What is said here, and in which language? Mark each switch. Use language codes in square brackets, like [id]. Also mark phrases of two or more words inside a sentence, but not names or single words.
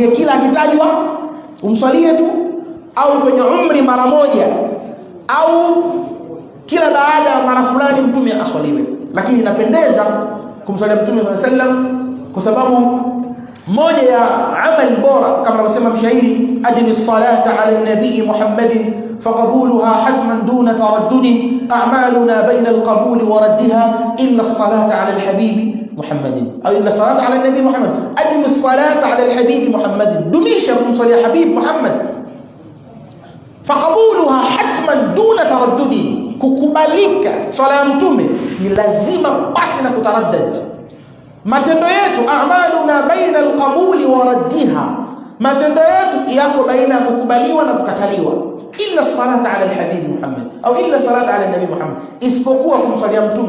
[sw] Je, kila akitajwa umswalie tu, au kwenye umri mara moja, au kila baada ya mara fulani mtume aswaliwe? Lakini inapendeza kumswalia mtume [ar] صلى الله عليه وسلم [sw] kwa sababu moja ya amali bora, kama anasema mshairi, [ar] أدم الصلاة على النبي محمد فقبولها حتما دون تردد أعمالنا بين القبول وردها إلا الصلاة على الحبيب محمد, [sw] au [ar] إلا صلاة على النبي محمد. أدم الصلاة على الحبيب محمد, [sw] dumisha kumswalia habib Muhammad. [ar] فقبولها حتما دون تردد, [sw] kukubalika swala ya mtume ni lazima basi na kutaraddad. Matendo yetu [ar] أعمالنا بين القبول وردها, [sw] matendo yetu yako baina ya kukubaliwa na kukataliwa. [ar] إلا صلاة على الحبيب محمد, au إلا صلاة على النبي محمد, [sw] isipokuwa kumswalia mtume.